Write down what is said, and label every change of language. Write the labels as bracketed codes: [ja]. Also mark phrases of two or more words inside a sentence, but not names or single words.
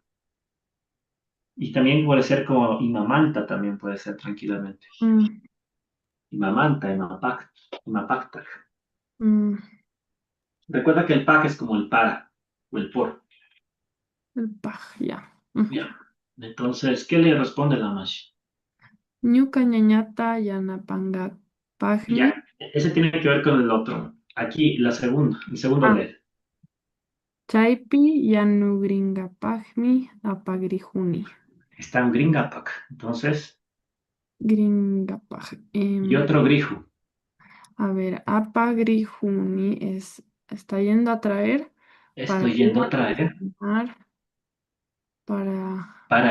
[es] Y también puede ser como Imamanta, también puede ser tranquilamente. Mm, [qu] Imamanta, Imapacta. mm, [es] Recuerda que el pac es como el para o el por. el paj, ya. Ujú. Ya. Entonces, ¿qué le responde la Mashi? [qu] Ñuka ñañata yanapangapaqmi. [es] Ya. Ese tiene que ver con el otro. Aquí, el segundo Ah, LED. [qu] chaypi yanugringapaqmi apagrihuni. [es] Está un gringapac. Entonces, Gringapaj. y otro griju. A ver, apagrihuni está yendo a traer para Estoy ir yendo a a traer cocinar para